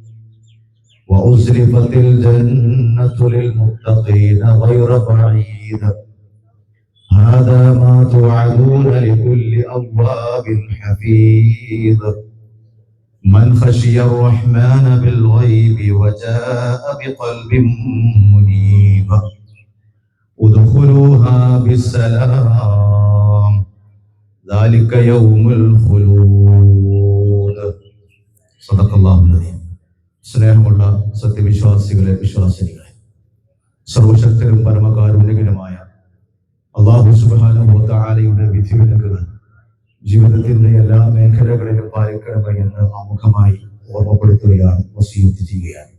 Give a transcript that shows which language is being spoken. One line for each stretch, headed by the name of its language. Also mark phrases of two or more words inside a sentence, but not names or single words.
Arabic: وأزلفت الجنة للمتقين غير بعيد هذا ما توعدون لكل أواب حفيظ من خشي الرحمن بالغيب وجاء بقلب منيب ادخلوها بالسلام ذلك يوم الخلود. صدق الله العظيم.
Malayalam: സ്നേഹമുള്ള സത്യവിശ്വാസികളെ, വിശ്വാസിനികളെ, സർവശക്തരും പരമകാരുണ്യകനുമായ അല്ലാഹു
Arabic: سبحانه وتعالى
Malayalam: വിധിവിലക്കുകൾ ജീവിതത്തിന്റെ എല്ലാ മേഖലകളിലും പാലിക്കണമേ എന്ന് ആമുഖമായി ഓർമ്മപ്പെടുത്തുകയാണ്, വസിയത്ത് ചെയ്യുകയാണ്.